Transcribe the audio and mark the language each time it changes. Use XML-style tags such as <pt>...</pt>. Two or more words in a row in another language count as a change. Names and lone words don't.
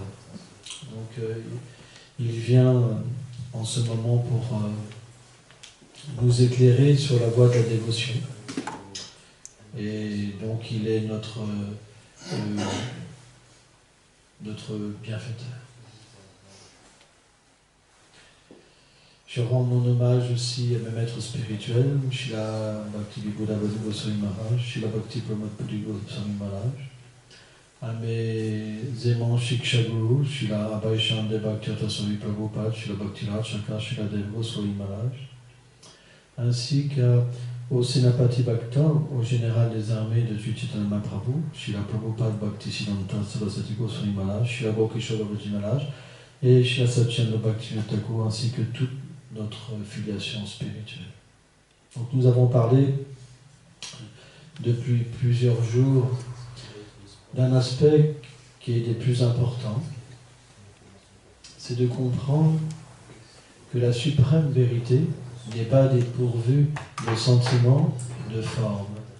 <fr>Donc il vient en ce moment pour nous éclairer sur la voie de la dévotion. Et donc il est notre bienfaiteur. Je rends mon hommage aussi à mes maîtres spirituels, Srila Bhakti Vibhuda Goswami Maharaj, Srila Bhakti Pramod Puri Goswami Maharaj, à mes aimants Shiksha Guru, Srila Abhaishande Bhaktivedanta Swami Prabhupada, Srila Bhaktiraj Thakur Sriladev Goswami Maharaj, ainsi qu'au Sénapati Bhakta, au général des armées de Sri Chaitanya Mahaprabhu, Srila Prabhupada Bhaktisiddhanta Saraswati Goswami Maharaj, Srila Gokishora Bhaji Maharaj, et Srila Satchandra Bhaktivinoda Thakur, ainsi que toute notre filiation spirituelle. Donc nous avons parlé depuis plusieurs jours d'un aspect qui est des plus importants, c'est de comprendre que la suprême vérité n'est pas dépourvue de sentiments, de formes,</fr>